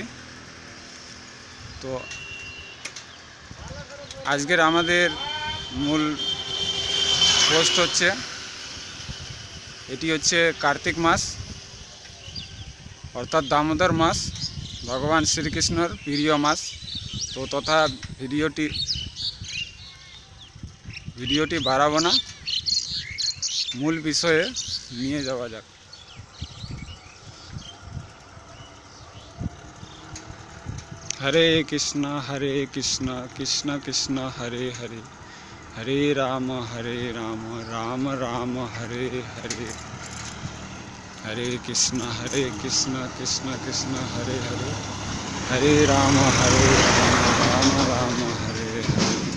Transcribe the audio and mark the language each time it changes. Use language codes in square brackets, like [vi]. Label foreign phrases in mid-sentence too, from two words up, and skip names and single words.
[bn] তো আজকের আমাদের মূল পোস্ট হচ্ছে এটি হচ্ছে কার্তিক মাস অর্থাৎ দামোদর মাস, ভগবান শ্রীকৃষ্ণর প্রিয় মাস। তো তথা ভিডিওটি বাড়াবো না, মূল বিষয়ে নিয়ে যাওয়া যাক। हरे कृष्ण कृष्ण कृष्ण हरे हरे हरे राम राम राम हरे हरे हरे कृष्ण कृष्ण कृष्ण हरे हरे हरे राम राम राम हरे हरे